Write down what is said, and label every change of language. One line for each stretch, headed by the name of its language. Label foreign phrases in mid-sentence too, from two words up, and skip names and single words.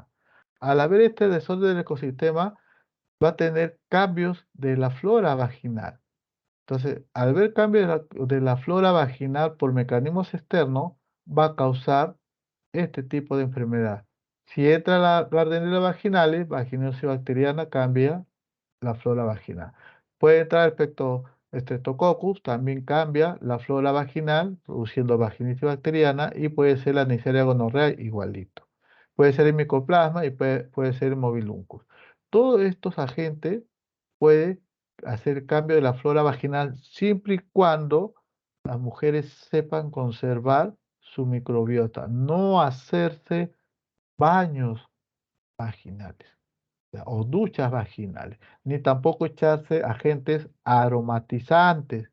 Spanish: Al haber este desorden del ecosistema, va a tener cambios de la flora vaginal. Entonces, al ver cambios de la flora vaginal por mecanismos externos, va a causar este tipo de enfermedad. Si entra la Gardnerella vaginalis, vaginosis bacteriana cambia la flora vaginal. Puede entrar el Streptococcus, también cambia la flora vaginal, produciendo vaginitis bacteriana, y puede ser la Neisseria gonorrea igualito. Puede ser el micoplasma y puede ser el mobiluncus. Todos estos agentes pueden hacer cambio de la flora vaginal siempre y cuando las mujeres sepan conservar su microbiota, no hacerse baños vaginales o duchas vaginales, ni tampoco echarse agentes aromatizantes.